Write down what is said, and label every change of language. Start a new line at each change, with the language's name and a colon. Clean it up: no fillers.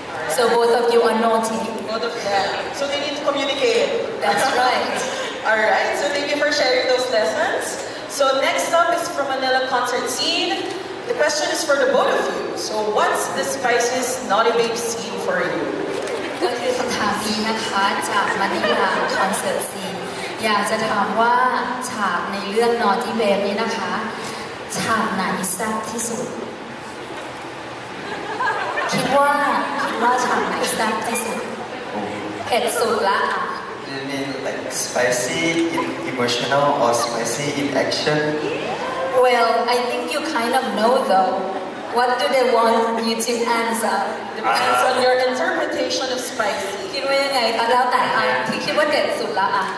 English: So both of you are naughty. Both of them. So they need to communicate. That's right. Alright, so thank you for sharing those lessons. So next up is from Manila concert scene. The question is for the both of you. So what's the spiciest naughty babe scene for you?
Thai: ก็คือคำถามนี้นะคะจากมานิลาคอนเสิร์ตซีนอยากจะถามว่าฉากในเรื่อง Naughty Babe นี้นะคะฉากไหนแซ่บที่สุดคิดว่าฉากไหนแซ่บที่สุดเผ็ดสุดละอ่ะ
English: You mean like spicy in emotional or spicy in action? Well I think you kind of know though what do they want you to answer Depends on your interpretation of spicy.
Thai: คิดว่ายังไงคะแล้วแต่อ่ะที่คิดว่าเด็ดสุดละอ่ะ